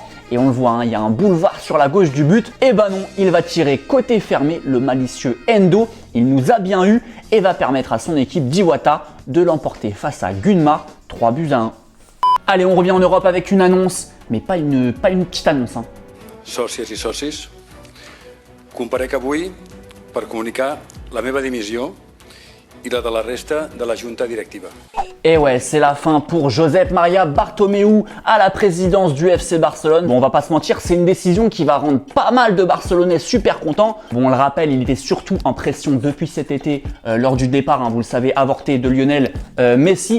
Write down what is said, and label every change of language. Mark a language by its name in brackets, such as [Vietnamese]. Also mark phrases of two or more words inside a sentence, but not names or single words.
[French] Et on le voit, il y a un boulevard sur la gauche du but. Et bah non, il va tirer côté fermé, le malicieux Endo. Il nous a bien eu et va permettre à son équipe d'Iwata de l'emporter face à Gunma, 3-1. Allez, on revient en Europe avec une annonce, mais pas une petite annonce. [Catalan] Sòcies i socis, comparec avui per comunicar la meva dimissió i la de la resta de la junta directiva. [French] Et ouais, c'est la fin pour Josep Maria Bartomeu à la présidence du FC Barcelone. Bon, on va pas se mentir, c'est une décision qui va rendre pas mal de Barcelonais super contents. Bon, on le rappelle, il était surtout en pression depuis cet été lors du départ, vous le savez, avorté de Lionel Messi.